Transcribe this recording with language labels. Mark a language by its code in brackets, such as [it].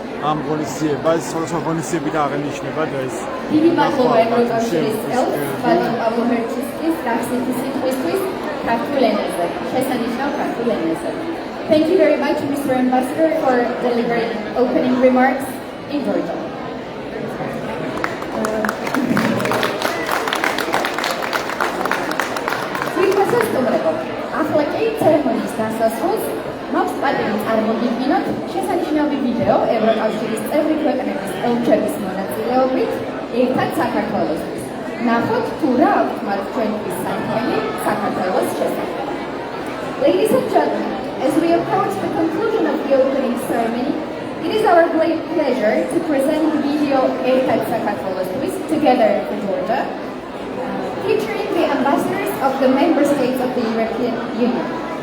[ka] ამ ღონისძიებას, სხვადასხვა ღონისძიებიდან აღენიშნება და ეს დიდი მადლობა ევროკავშირის წევრს, ბატონ პავლო ჰერჩისკის გახსნითი სიტყვისთვის ქართულ ენაზე, შესანიშნავ ქართულ ენაზე. [en] Thank you very much, Mr. Ambassador, for delivering opening remarks in Georgia. [ka] ახლა კი ცერემონიის დასასრულს მაქვს პატივი წარმოგიდგინოთ შესანიშნავი ვიდეო ევროკავშირის წევრი ქვეყნების ელჩების მონაწილეობით ერთად საქართველოსთვის. ნახოთ თუ რა აქვს მათ ჩვენთვის საქმე საქართველოს შესახებ. [en] Ladies and gentlemen, as we approach the conclusion of the opening ceremony, it is our great pleasure to present the video Ertat Sakatvolosთვის Together for Georgia, featuring the ambassadors of the member states of the European Union.